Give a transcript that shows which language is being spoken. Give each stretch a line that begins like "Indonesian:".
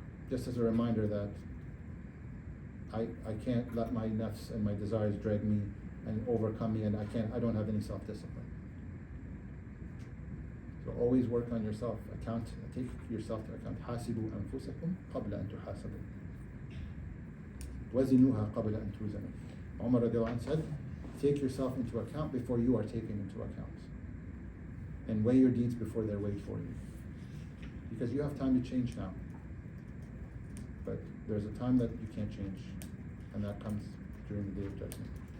English: Just as a reminder that I can't let my nafs and my desires drag me and overcome me, and I don't have any self-discipline. So always work on yourself. Take yourself to account.
Arabic: حاسبوا أنفسكم قبل أن تحاسبوا. وزنوها قبل أن توزنوا.
English: Umar radiallahu anh said, take yourself into account before you are taken into account. And weigh your deeds before they're weighed for you. Because you have time to change now. But there's a time that you can't change. And that comes during the day of judgment.